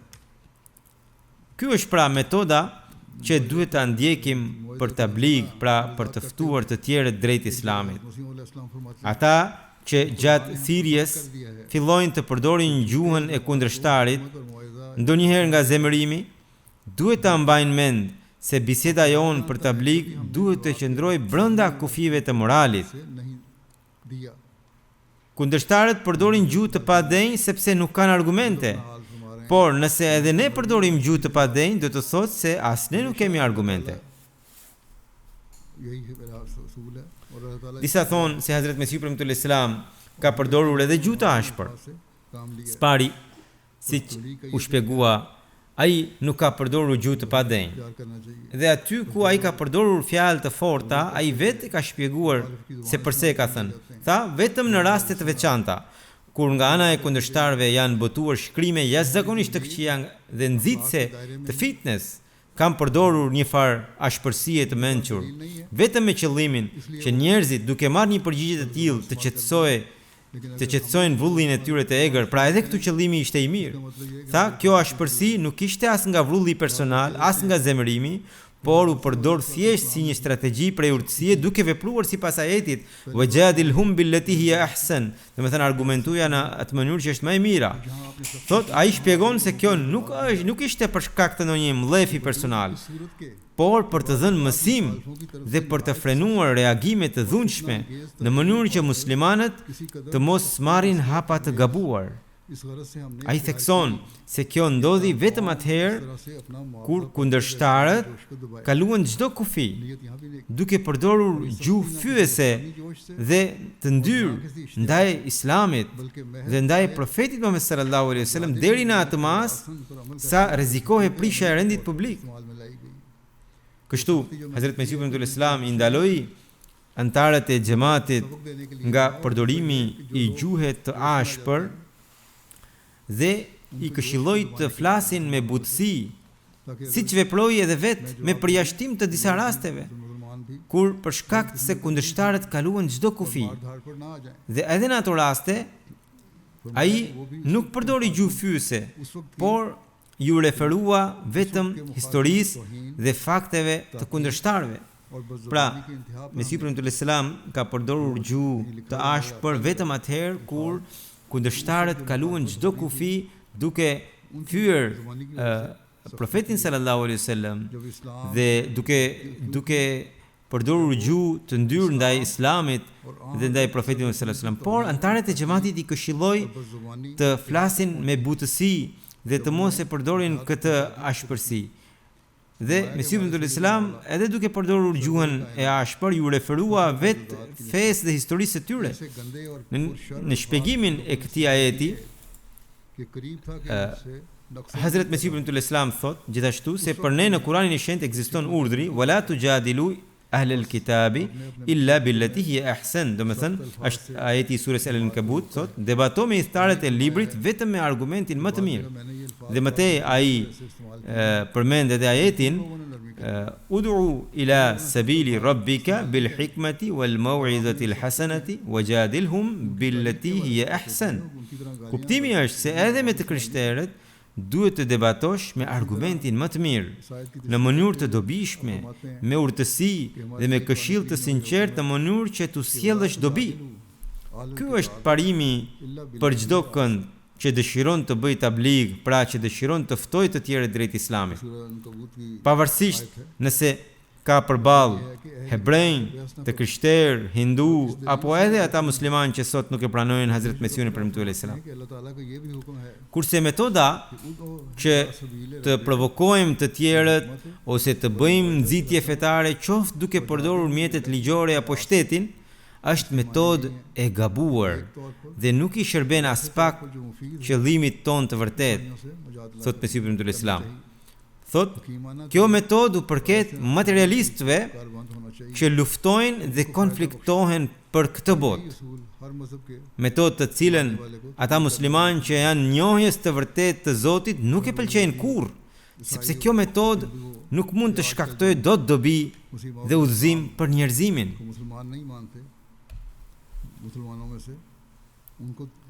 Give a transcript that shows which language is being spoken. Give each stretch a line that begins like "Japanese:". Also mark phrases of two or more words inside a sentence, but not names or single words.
Albanian: Ky është pra metoda që duhet ta ndjekim për tabligh, pra për të ftuar të tjerët drejt Islamit. Ata që gjatë thirrjes fillojnë të përdorin gjuhën e kundërshtarit, ndonjëherë nga zemërimi, duhet ta mbajnë mend se biseda jonë për tabligh duhet të qëndrojë brenda kufive të moralit.
Urdu: سے نہیں دیا
Albanian: Kundërshtarët përdorin gjuhë të padenj sepse nuk kanë argumente.
Urdu: حال فرما رہے ہیں
Albanian: Por nëse edhe ne përdorim gjuhë të padenj, do të thotë se as ne nuk kemi argumente.
Urdu: یہی ہے میرا اصول ہے اور اللہ تعالیٰ
Albanian: Disa thonë se Hazrat Mesihu premtull Islam ka përdorur edhe gjuhë të ashpër.
Urdu: سے کام لیا
Albanian: Spari, siç u shpjegua, ai nuk ka përdorur gjuhë të padenj.
Urdu: پیار کرنا چاہیے
Albanian: Dhe aty ku ai ka përdorur fjalë të forta, ai vetë ka shpjeguar se pse ka thënë. Tha vetëm në raste të veçanta, kur nga ana e kundërshtarëve janë botuar shkrime jashtëzakonisht të këqija dhe nxitse të fitnes, kam përdorur një farë ashpërsie të mençur, vetëm me qëllimin që njerëzit duke marrë një përgjigje të tillë të qetësojnë vullin e tyre të egër, pra edhe këtu qëllimi ishte i mirë. Tha, kjo ashpërsi nuk ishte as nga vrulli personal, as nga zemërimi, por u përdor thjesht si një strategji prej urtësie duke vepruar sipas ajetit
Arabic: وجادلهم بالتي هي أحسن,
Albanian: do të thënë argumentuja në atë mënyrë që është më e mira. Thot, ai shpjegon se kjo nuk ishte për shkak të ndonjë mlefi personal,
Urdu: صورت کے
Albanian: por për të dhënë mësim dhe për të frenuar reagime të dhunshme në mënyrë që muslimanët të mos marrin hapa të gabuar.
Urdu: اس غرض سے ہم نے
Albanian: Ai thekson se kjo ndodhi vetëm atëherë
Urdu: طرح سے اپنا
Albanian: kur kundërshtarët kaluan çdo kufi,
Urdu: نیت یہاں بھی نہیں
Albanian: duke përdorur gjuhë fyese
Urdu: جوش سے
Albanian: dhe të ndyrë ndaj Islamit
Urdu: بلکہ محض
Albanian: dhe ndaj profetit Muhammed
Arabic: صلى الله عليه وسلم
Albanian: deri në atë mas
Urdu: پر عمل
Albanian: sa rrezikohej prishja e rendit publik.
Urdu: استعمال میں لائی گئی
Albanian: Kështu, Hazrat Mesihu premtull Islam i ndaloi antarët e xhamatit
Urdu: سبق دینے کے لیے
Albanian: nga përdorimi i gjuhës të ashpër dhe i këshilloi të flasin me butësi,
Urdu: ताकि
Albanian: siç veproi edhe vetë me përjashtim të disa rasteve,
Urdu: مسلمان بھی
Albanian: kur për shkak se kundërshtarët kaluan çdo kufi.
Urdu: مار دھاڑ پر نہ آ جائیں
Albanian: Dhe edhe në ato raste, ai nuk përdori gjuhë fyese,
Urdu: اس وقت
Albanian: por ju referua vetëm historisë dhe fakteve të kundërshtarëve.
Urdu: اور بس
Albanian: Pra,
Urdu: کے انتہا پر
Albanian: Mesihu premtull Islam ka përdorur gjuhë të ashpër vetëm atëherë kur kundërshtarët kaluan çdo kufi duke fyer profetin
Arabic: صلى الله عليه وسلم
Urdu: جب اسلام
Albanian: dhe duke përdorur gjuhë të ndyrë ndaj Islamit dhe ndaj profetit
Arabic: صلى الله عليه وسلم.
Albanian: Por antarët e xhamatit i këshilloi
Urdu: بس زبانی
Albanian: të flasin me butësi dhe të mos e përdorin këtë ashpërsi. Dhe Mesihu premtull Islam edhe duke përdorur gjuhën e ashpër ju referua vetë fesë dhe historisë së tyre.
Urdu: سے گندے اور
Albanian: Në shpjegimin e këtij ajeti,
Urdu: کے قریب تھا کہ اس سے نقش
Albanian: Hazrat Mesihu premtull Islam thot gjithashtu se për ne në Kur'anin e Shenjtë ekziston urdhri
Arabic: ولا تجادلوا أهل الكتاب إلا بالتي هي أحسن,
Albanian: do të thënë është ajeti i surës Al-Ankabut thot debato me hithtarët e librit vetëm me argumentin më të mirë.
Urdu: میں نے یہ الفاظ
Albanian: Dhe mëtej ai përmend edhe ajetin
Arabic: ادع إلى سبيل ربك بالحكمة والموعظة الحسنة وجادلهم بالتي هي أحسن.
Urdu: ان کی طرح گالیاں
Albanian: Kuptimi është se edhe me të krishterët duhet të debatosh me argumentin më të mirë,
Urdu: شاید کہ
Albanian: në mënyrë të dobishme, me urtësi dhe me këshill të sinqert në mënyrë që tu sjellësh dobi. Ky është parimi për çdo kënd që dëshiron të bëjë tabligh, pra që dëshiron të ftojë të tjerët drejt Islamit.
Urdu: سورہ عنکبوت کی
Albanian: Pavarësisht nëse ka përballë hebrejnë, të krishterë, hindu apo edhe ata muslimanë që sot nuk e pranojnë Hazrat Mesihun premtuar Islam.
Urdu: کہ اللہ تعالیٰ کا یہ بھی حکم ہے
Albanian: Kurse metoda उदो që të provokojmë të tjerët ose të bëjmë nxitje fetare qoftë duke përdorur mjetet ligjore apo shtetin, është metodë e gabuar dhe nuk i shërben as pak
Urdu: جو مفید
Albanian: qëllimit ton të vërtet,
Urdu: سے مجادلہ
Albanian: thot Mesihu premtuar Islam. Thot, कीमाना kjo metodë u përket materialistëve
Urdu: کاربند ہونا چاہیے
Albanian: që luftojnë dhe konfliktohen për këtë botë.
Urdu: اصول ہر مذہب کے
Albanian: Metodë të cilën ata muslimanë që janë njohjes të vërtet të Zotit nuk e pëlqejnë kurrë, sepse kjo metodë nuk mund të shkaktojë dot dobi dhe udhëzim për njerëzimin.
Urdu: کو مسلمان نہیں مانتے مسلمانوں میں سے ان کو